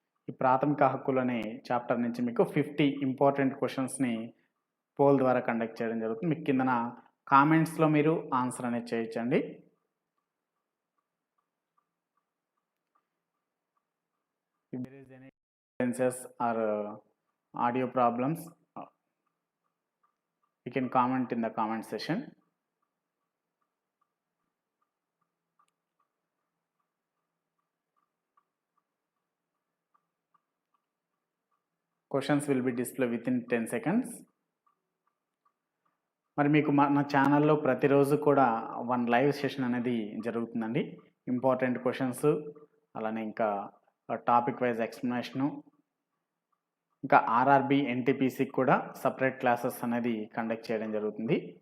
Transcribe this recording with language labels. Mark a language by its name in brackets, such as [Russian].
[Telugu] ఈ ప్రాథమిక హక్కులు అనే చాప్టర్ నుంచి మీకు 50 ఇంపార్టెంట్ క్వశ్చన్స్ని పోల్ ద్వారా కండక్ట్ చేయడం జరుగుతుంది. మీకు కిందన కామెంట్స్లో మీరు ఆన్సర్ అనేది చేయొచ్చండి. [English] If there is any differences or audio problems, you can comment in the comment section. Questions will be displayed within 10 seconds. [Telugu] మరి మీకు మన ఛానల్లో ప్రతిరోజు కూడా 1 లైవ్ సెషన్ అనేది జరుగుతుందండి. ఇంపార్టెంట్ క్వశ్చన్స్, అలానే ఇంకా టాపిక్ వైజ్ ఎక్స్ప్లెనేషను, ఇంకా ఆర్ఆర్బి ఎన్టీపీసీకి కూడా సపరేట్ క్లాసెస్ అనేది కండక్ట్ చేయడం జరుగుతుంది.